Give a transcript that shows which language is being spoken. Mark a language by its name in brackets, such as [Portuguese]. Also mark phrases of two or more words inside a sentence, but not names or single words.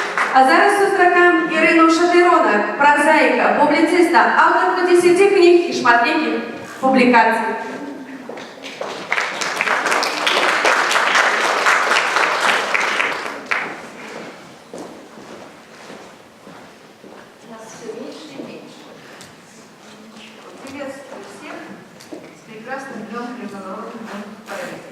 [Belarusian] А зараз сустракаем Ірину Шатыронак, прозаіка, публіциста, аўтарку 10 кніг і шматлікіх публікацый. [Russian] Нас все меньше и меньше. Приветствую всех с прекрасным днем международного поэта.